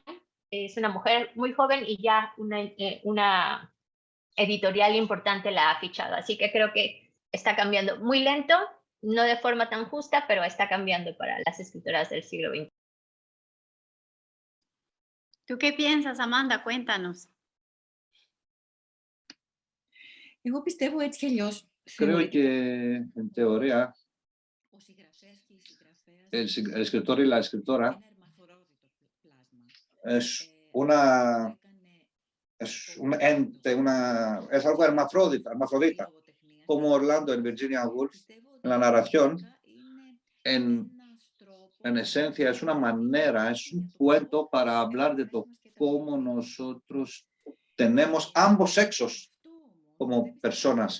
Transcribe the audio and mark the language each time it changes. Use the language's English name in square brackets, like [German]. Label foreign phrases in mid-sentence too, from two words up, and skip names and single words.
[Spanish] Es una mujer muy joven y ya una editorial importante la ha fichado. Así que creo que está cambiando muy lento, no de forma tan justa, pero está cambiando para las escritoras del siglo XX. ¿Tú qué piensas, Amanda? Cuéntanos. [Greek] Εγώ πιστεύω έτσι κι αλλιώς. [Spanish] Creo que, en teoría, el escritor y la escritora es un ente, es algo hermafrodita, como Orlando en Virginia Woolf, en la narración, en esencia es una manera, es un cuento para hablar de cómo nosotros tenemos ambos sexos como personas.